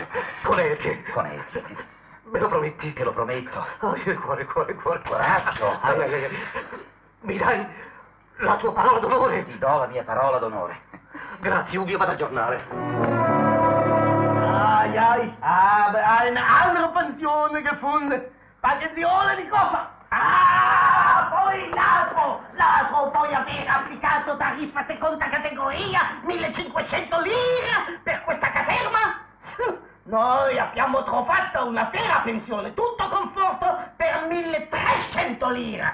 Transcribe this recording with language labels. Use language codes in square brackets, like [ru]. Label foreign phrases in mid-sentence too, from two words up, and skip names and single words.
[it] Con Elke. Con Elke. Me lo prometti? Te lo prometto. Oh, il cuore. Coraggio. Mi dai la tua parola d'onore? Ti do la mia parola d'onore. Grazie, Ugo, io vado a aggiornare. [de] Ai, Hai eine andere Pension gefunden. [it] Pensione di cosa? Poi l'altro puoi aver applicato tariffa seconda categoria, 1500 lire per questa caserma? Noi abbiamo trovato una vera pensione, tutto conforto per 1300 lire.